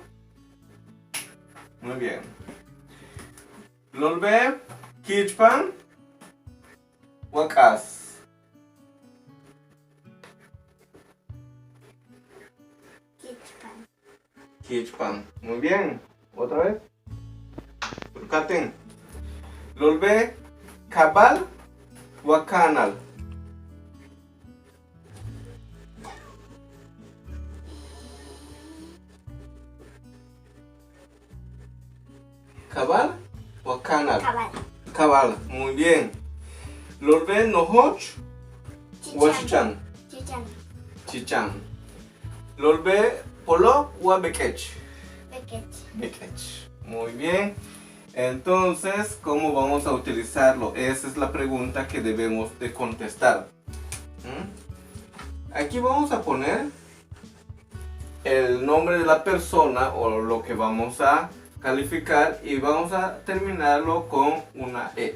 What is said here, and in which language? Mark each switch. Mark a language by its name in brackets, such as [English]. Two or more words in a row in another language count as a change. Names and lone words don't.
[Spanish] Muy bien. [Yucateco] Lolbe, Kichpan, Wakas. Kichpan. [Spanish] Muy bien. Otra vez. [Yucateco] Katen. Lolbe Kabal Wakanal. Kabal Wakanal. Cabal. Kabal. [Spanish] Muy bien. [Yucateco] Lolbe Nohoch Wachichan. Chichan. Chichan. Lolbe Polo wa Bekech. Bekech. [Spanish] Muy bien. Entonces, ¿cómo vamos a utilizarlo? Esa es la pregunta que debemos de contestar. Aquí vamos a poner el nombre de la persona o lo que vamos a calificar y vamos a terminarlo con una E.